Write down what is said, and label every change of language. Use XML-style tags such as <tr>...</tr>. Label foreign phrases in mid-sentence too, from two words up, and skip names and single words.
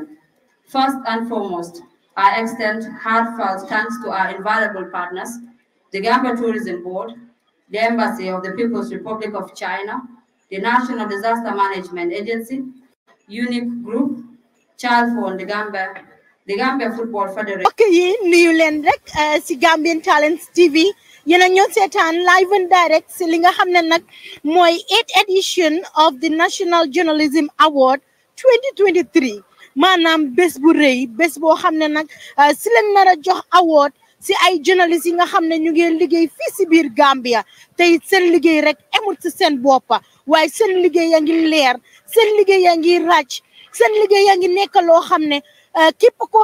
<en>First and foremost, I extend heartfelt thanks to our invaluable partners, the Gambia Tourism Board, the Embassy of the People's Republic of China, the National Disaster Management Agency, Unique Group, Child Fund, the Gambia Football Federation.</en> <wo>Okay, nuyu leen rek si Gambian Talents TV yéen a ñoo seetaan</wo> <en>live and direct</en> <wo>si li nga xam ne nag mooy</wo> <en>8th edition of the National Journalism Award 2023</en> <wo>maanaam bés bu rëy bés boo xam ne nag si leen nar a jox award si ay journalistes yi nga xam ne ñu ngi liggéey fii si biir Gambia te it seen liggéey rek emut si seen boppa waaye seen liggéey yaa ngi leer seen liggéey yaa ngi ràcc seen liggéey yaa ngi nekk loo xam ne képp koo</wo>